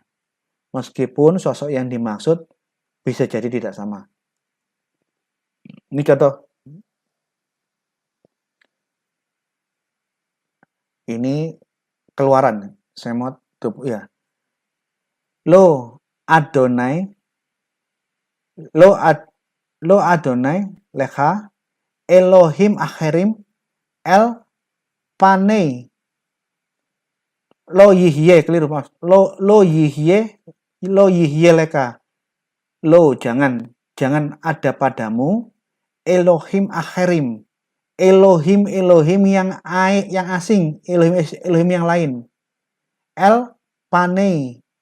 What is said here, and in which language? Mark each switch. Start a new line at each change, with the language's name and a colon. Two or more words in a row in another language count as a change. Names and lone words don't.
Indonesian: Meskipun sosok yang dimaksud bisa jadi tidak sama. Ini contoh. Ini Keluaran, Semot ya.
Hebrew: לא אדני לך אלהים אחרים אל פני לא יהיה,
Indonesian: keliru mas.
Hebrew: לא יהיה לך.
Indonesian: Lo, jangan ada padamu
Hebrew: אלהים אחרים.
Indonesian: Elohim yang asing, Elohim yang lain. Panei.